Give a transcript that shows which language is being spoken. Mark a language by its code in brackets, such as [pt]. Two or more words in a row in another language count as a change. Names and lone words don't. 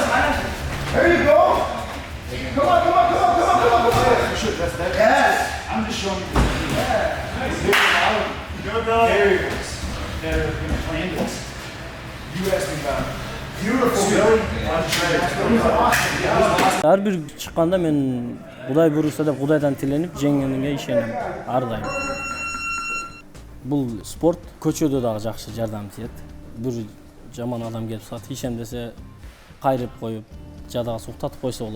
[en] There you go. Come on. Yes. I'm just showing you. Yeah. Nice. Good, bro. There you go. They're going to play into this. You asked me about it. Beautiful, Billy. [ky] Ар бир чыкканда мен Кудай буйруса деп Кудайдан тиленип, жеңгениге ишенем ар дайым. Бул спорт көчөдө дагы жакшы жардам тиет. Бир жаман адам келип сат ишем десе кайрып коюп, жадага суктатып койсо болот.